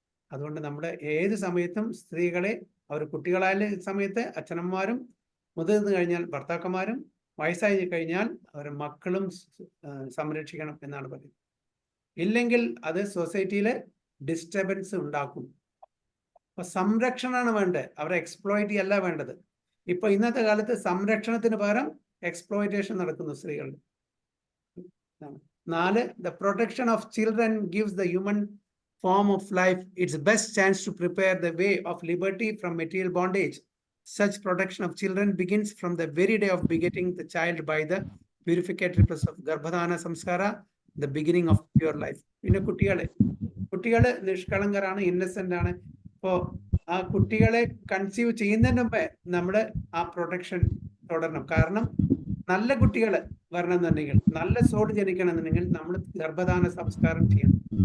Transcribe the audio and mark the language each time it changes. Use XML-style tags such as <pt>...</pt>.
<ml>അതുകൊണ്ട് നമ്മുടെ ഏത് സമയത്തും സ്ത്രീകളെ, അവർ കുട്ടികളായ സമയത്ത് അച്ഛനമ്മമാരും, മുതിർന്നു കഴിഞ്ഞാൽ ഭർത്താക്കന്മാരും, വയസ്സായി കഴിഞ്ഞാൽ അവരുടെ മക്കളും സംരക്ഷിക്കണം എന്നാണ് പറയുന്നത്. ഇല്ലെങ്കിൽ അത് സൊസൈറ്റിയിൽ ഡിസ്റ്റർബൻസ് ഉണ്ടാക്കും. അപ്പൊ സംരക്ഷണമാണ് വേണ്ടത്, അവരെ എക്സ്പ്ലോയിറ്റ് അല്ല വേണ്ടത്. ഇപ്പൊ ഇന്നത്തെ കാലത്ത് സംരക്ഷണത്തിന് പകരം എക്സ്പ്ലോയിറ്റേഷൻ നടക്കുന്നു സ്ത്രീകളുടെ. 4.</ml> <en>The protection of children gives the human form of life its best chance to prepare the way of liberty from material bondage. Such protection of children begins from the very day of begetting the child by the purificatory process of Garbhadana Samskara, the beginning of pure life.</en> <ml>പിന്നെ കുട്ടികള് നിഷ്കളങ്കരാണ്, ഇന്നസെന്റ് ആണ്. അപ്പോൾ ആ കുട്ടികളെ conceive ചെയ്യുന്നതിന് മുമ്പേ നമ്മുടെ ആ പ്രൊട്ടക്ഷൻ തുടരണം. കാരണം നല്ല കുട്ടികൾ വരണമെന്നുണ്ടെങ്കിൽ, നല്ല സോൾ ജനിക്കണമെന്നുണ്ടെങ്കിൽ നമ്മൾ ഗർഭധാന സംസ്കാരം ചെയ്യണം.</ml>